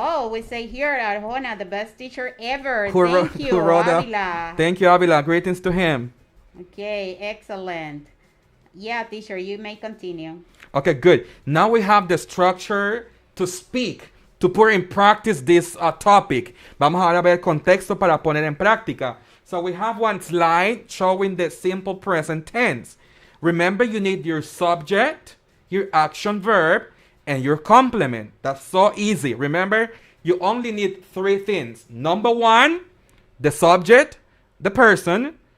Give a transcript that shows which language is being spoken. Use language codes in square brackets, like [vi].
[en] We say here at Arjona, the best teacher ever. Thank you, Avila. Thank you, Avila. Greetings to him. Okay, excellent. Yeah, teacher, you may continue. Okay, good. Now we have the structure to speak, to put in practice this topic. [es] Vamos ahora a ver el contexto para poner en práctica. [en] So we have one slide showing the simple present tense. Remember, you need your subject, your action verb, and your complement. That's so easy. Remember, you only need 3 things. Number 1, the subject, the person.